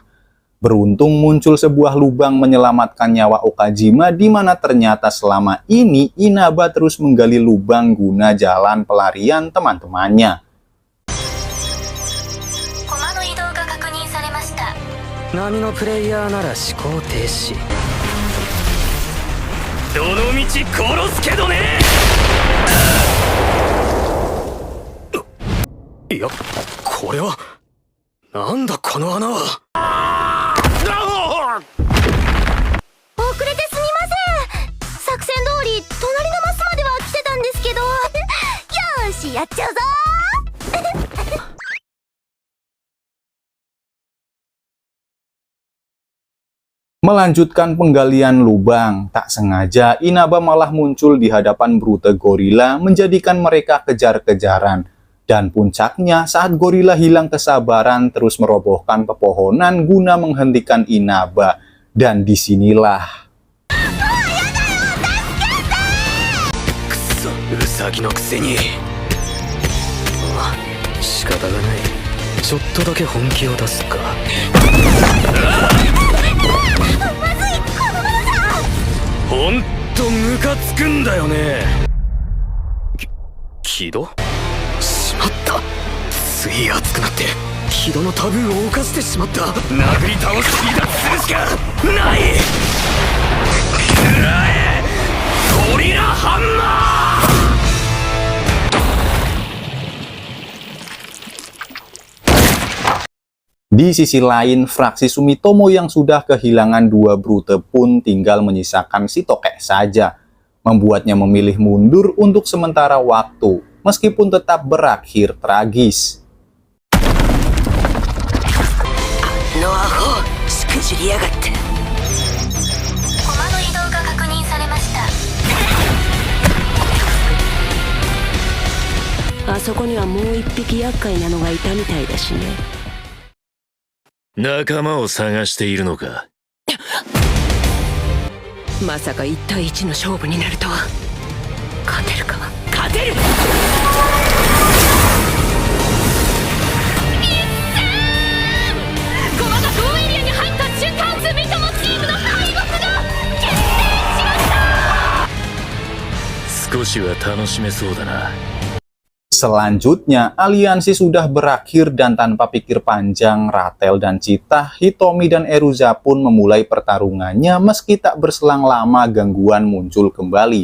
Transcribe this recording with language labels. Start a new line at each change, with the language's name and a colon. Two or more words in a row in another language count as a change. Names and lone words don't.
Indonesian: Beruntung muncul sebuah lubang menyelamatkan nyawa Okajima, di mana ternyata selama ini Inaba terus menggali lubang guna jalan pelarian teman-temannya.
Japanese: 波のプレイヤーなら思考停止。どのみち殺すけどね。いや、これはなんだこの穴は。遅れてすみません。作戦通り隣のマスまでは来てたんですけどよーしやっちゃうぞ
Indonesian: Melanjutkan penggalian lubang, tak sengaja Inaba malah muncul di hadapan Brute Gorilla, menjadikan mereka kejar-kejaran. Dan puncaknya saat gorila hilang kesabaran terus merobohkan pepohonan guna menghentikan Inaba. Dan disinilah
Japanese: くそ、ウサギのくせに。あ、仕方がない。ちょっとだけ本気を出すか。ほんとムカつくんだよね。キド？しまった。つい熱くなってキドのタブーを犯してしまった。殴り倒す離脱するしかない。ゴリラハンマー。
Indonesian: Di sisi lain, fraksi Sumitomo yang sudah kehilangan dua Brute pun tinggal menyisakan si tokek saja, membuatnya memilih mundur untuk sementara waktu, meskipun tetap berakhir tragis. Nah,
Japanese: 仲間を探しているのか。まさか1対1の勝負になるとは。勝てるか。勝てる。駒が同エリアに入った瞬間、住友チームの敗北が決定しました。少しは楽しめそうだな。
Indonesian: Selanjutnya, aliansi sudah berakhir dan tanpa pikir panjang, Ratel dan Cheetah, Hitomi dan Eruza pun memulai pertarungannya meski tak berselang lama gangguan muncul kembali.